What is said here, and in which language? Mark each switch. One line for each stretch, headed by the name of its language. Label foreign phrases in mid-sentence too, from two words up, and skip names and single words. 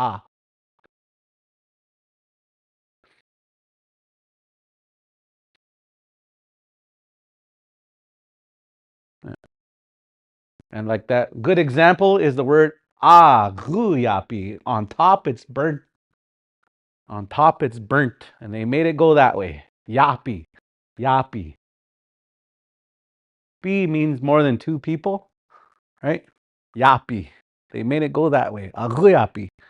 English: And like that good example is the word guyapi. On top it's burnt. On top it's burnt. And they made it go that way. Yapi. Yapi. Pi means more than two people, right? Yapi. They made it go that way. Aguyapi.